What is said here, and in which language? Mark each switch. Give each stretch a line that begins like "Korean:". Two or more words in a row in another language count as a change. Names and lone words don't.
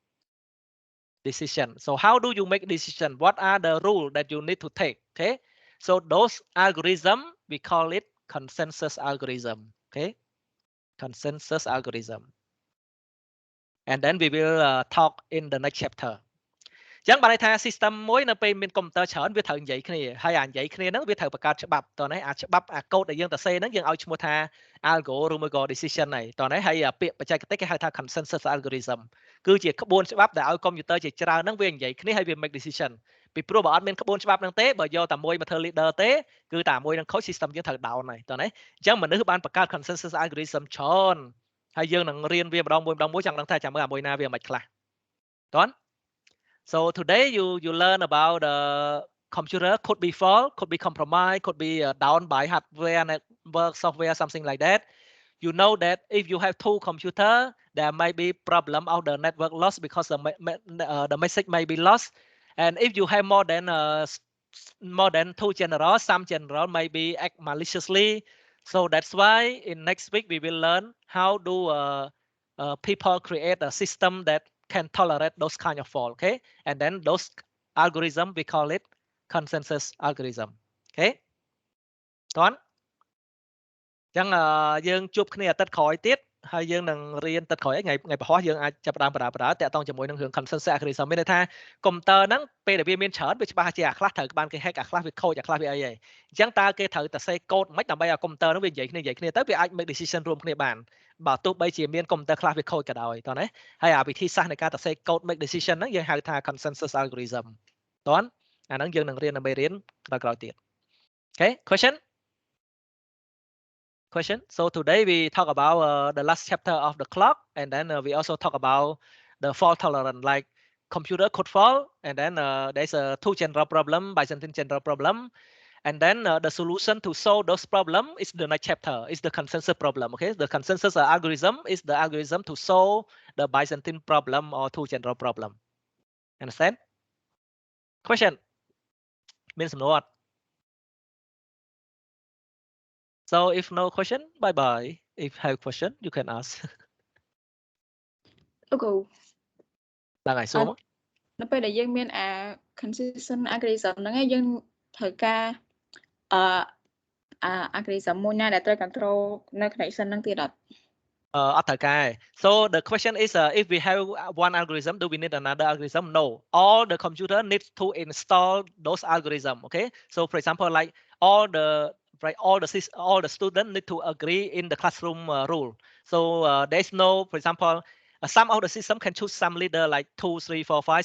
English: Okay, decision. So how do you make decision? What are the rules that you need to take? Okay, so those algorithm we call it consensus algorithm. Okay, consensus algorithm. And then we will talk in the next chapter.
Khmer: ចឹងបានន័យថា system មួយនៅពេលមានកុំព្យូទ័រច្រើនវាត្រូវនិយាយគ្នាហើយអានិយាយគ្នាហ្នឹងវាត្រូវបង្កើតច្បាប់តោះណាអាច្បាប់អាកូដដែលយើងទៅសេហ្នឹងយើងឲ្យឈ្មោះ ថា algo ឬមួយក៏ decision ហើយតោះណាហើយពាក្យបច្ចេកទេសគេហៅថា
English: consensus algorithm
Khmer: គឺជាក្បួនច្បាប់ដែលឲ្យកុំព្យូទ័រជាច្រើនហ្នឹងវានិ យាយគ្នាហើយវា
English: make decision
Khmer: ពីព្រោះបើអត់មានក្បួនច្បាប់ហ្នឹងទេបើយកតែមួយមកធ្វើ leader ទេគឺតែមួយនឹងខូច system យើងត្រូវ down ហើយតោះណាអញ្ចឹងមនុស្សបានបង្កើត
English: consensus algorithm
Khmer: ច្រើនហើយយើងនឹងរៀនវាម្ដងមួយចង់ដឹងថាចាំមើលអាមួយណាវាមិនខ្លះតោះ
English: So today you learn about the computer could be fault, could be compromised, could be down by hardware, network, software, something like that. You know that if you have two computers, there might be problem of the network loss because the message may be lost. And if you have more than two generals, some general may be act maliciously. So that's why in next week we will learn how do people create a system that can tolerate those kind of fault, okay? And then those algorithm we call it consensus algorithm, okay?
Khmer: តោះចឹងយើងជួបគ្នាអាទិត្យក្រោយទៀតហើយយើងនឹងរៀនទឹកក្រោយថ្ងៃពហុយើងអាចចាប់ផ្ដើមប្រើតាក់ទងជាមួយនឹង រឿង
English: consensus algorithm
Khmer: មានន័យថាកុំព្យូទ័រហ្នឹងពេលដែលវាមានច្រើនវាច្បាស់ជាអាខ្លះត្រូវបានគេ hack អាខ្លះវាខូចអាខ្លះវាអីហើយអញ្ចឹងតើគេត្រូវតែសេកូដមិនដើម្បីឲ្យកុំព្យូទ័រហ្នឹងវានិយាយគ្នាទៅវាអាច
English: make decision
Khmer: រួមគ្នាបានបើទោះបីជាមានកុំព្យូទ័រខ្លះវាខូចក៏ដោយតោះណាហើយអាវិធីសាស្ត្រនៃការទៅសេកូដ
English: make decision
Khmer: ហ្នឹងយើងហៅថា
English: consensus algorithm
Khmer: តោះអាហ្នឹងយើងនឹងរៀននៅមេរៀនក្រោយទៀត
English: Okay, question. So today we talk about the last chapter of the clock, and then we also talk about the fault tolerance, like computer could fall, and then there's a two general problem, Byzantine general problem, and then the solution to solve those problems is the next chapter, is the consensus problem. Okay, the consensus algorithm is the algorithm to solve the Byzantine problem or two general problem. Understand? Question. Means what? So if no question, bye bye. If have question, you can ask. Okay.
Khmer: ឡើងហើយសួរមក នៅពេលដែលយើងមានអា
English: consistent algorithm
Khmer: ហ្នឹងឯងយើងត្រូវការalgorithm មួយណាដែលត្រូវ control នៅ connection ហ្នឹងទៀតអត់ អត់ត្រូវការ
English: So the question is if we have one algorithm, do we need another algorithm? No. All the computer needs to install those algorithm. Okay. So for example, like all the students need to agree in the classroom rule. So there's no, for example, some of the system can choose some leader like 2, 3, 4, 5.